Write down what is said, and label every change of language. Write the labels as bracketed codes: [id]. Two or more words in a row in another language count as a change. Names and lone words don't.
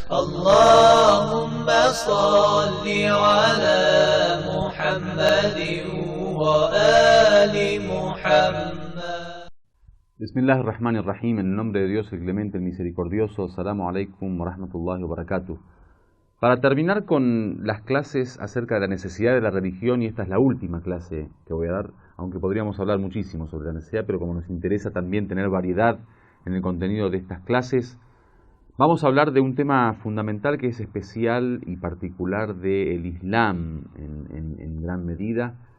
[ar] اللهم صل على محمد وآل محمد. بسم الله الرحمن الرحيم, [es] en el nombre de Dios el Clemente, el Misericordioso. [ar] السلام عليكم ورحمة الله وبركاته. [es] Para terminar con las clases acerca de la necesidad de la religión, y esta es la última clase que voy a dar, aunque podríamos hablar muchísimo sobre la necesidad, pero como nos interesa también tener variedad en el contenido de estas clases, vamos a hablar de un tema fundamental que es especial y particular del Islam en gran medida.